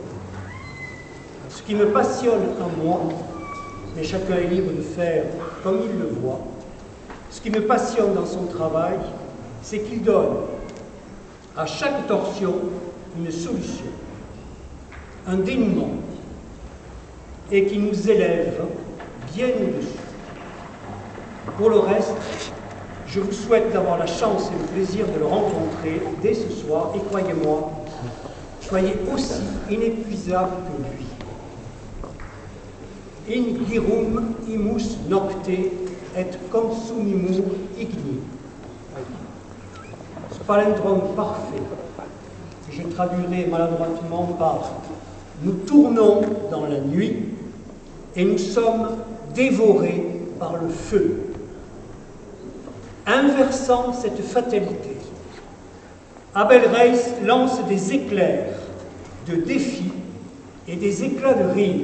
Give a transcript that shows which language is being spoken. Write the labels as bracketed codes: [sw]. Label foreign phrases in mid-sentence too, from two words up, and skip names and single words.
[fr] Ce qui me passionne en moi, mais chacun est libre de faire comme il le voit, ce qui me passionne dans son travail, c'est qu'il donne à chaque torsion une solution, un dénouement, et qui nous élève bien au-dessus. Pour le reste, Je vous souhaite d'avoir la chance et le plaisir de le rencontrer dès ce soir, et croyez-moi, soyez aussi inépuisable que lui. [la] In girum imus nocte et consumimur igni. [fr] Ce palindrome parfait, que je traduirai maladroitement par « nous tournons dans la nuit et nous sommes dévorés par le feu ». Inversant cette fatalité, Abel Reis lance des éclairs de défis et des éclats de rire.